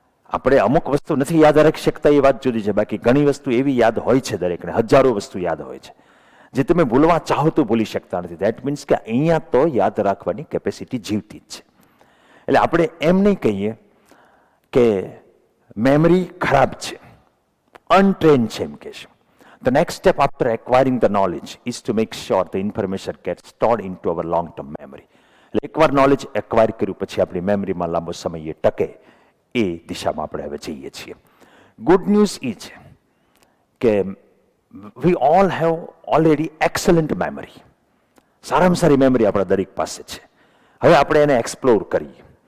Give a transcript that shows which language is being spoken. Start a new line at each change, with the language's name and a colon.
Gujarati: આપણે અમુક વસ્તુ નથી યાદ રાખી શકતા એ વાત જુદી છે, બાકી ઘણી વસ્તુ એવી યાદ હોય છે, દરેકને હજારો વસ્તુ યાદ હોય છે જે તમે ભૂલવા ચાહો તો ભૂલી શકતા નથી.
English: that means
Gujarati: કે અહીંયા તો યાદ રાખવાની કેપેસિટી જીવતી જ છે. એટલે આપણે એમ નહીં કહીએ કે મેમરી ખરાબ છે, અનટ્રેન છે એમ કહેશું.
English: The next step after acquiring the knowledge is to make sure the information gets stored into our long-term memory.
Gujarati: એટલે એકવાર નોલેજ એક્વાયર કર્યું પછી આપણી મેમરીમાં લાંબો સમય એ ટકે એ દિશામાં આપણે હવે જઈએ છીએ.
English: good news
Gujarati: એ છે કે
English: We all have already excellent memory.
Gujarati: સારામાં સારી મેમરી આપણા દરેક પાસે છે. હવે આપણે એને એક્સપ્લોર કરીએ.